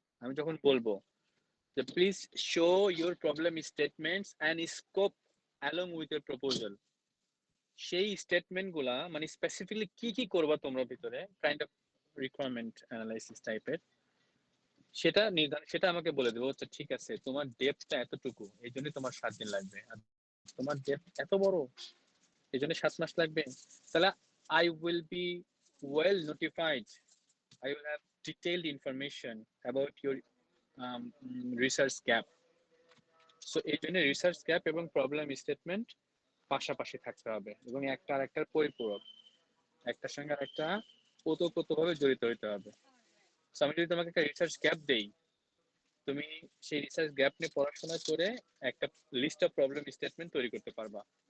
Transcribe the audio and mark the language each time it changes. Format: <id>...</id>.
<bn>আমি যখন বলবো যে</bn> <en>please show your problem statements and scope along with your proposal,</en> <bn>সেই স্টেটমেন্ট গুলা মানে স্পেসিফিকলি কি কি করবা তোমরা ভিতরে, কাইন্ড অফ রিকোয়ারমেন্ট অ্যানালাইসিস টাইপের, সেটা নির্ধারণ, সেটা আমাকে বলে দেবো। আচ্ছা ঠিক আছে, তোমার ডেপথটা এতটুকু, এই জন্য তোমার 7 দিন লাগবে। আর তোমার ডেপথ এত বড়, এই জন্য 7 মাস লাগবে। তাহলে</bn> <en>I will be well notified, I will have detailed information about your research gap.</en> <bn>So এই জন্য রিসার্চ গ্যাপ এবং প্রবলেম স্টেটমেন্ট পাশাপাশি থাকতে হবে এবং একটা আরেকটার পরিপূরক, একটার সঙ্গে আরেকটা ওতপ্রোতভাবে জড়িত হতে হবে। So আমি যদি তোমাকে একটা রিসার্চ গ্যাপ দেই, তুমি সেই রিসার্চ গ্যাপ নিয়ে পড়াশোনা করে একটা লিস্ট অফ প্রবলেম স্টেটমেন্ট তৈরি করতে পারবা।</bn>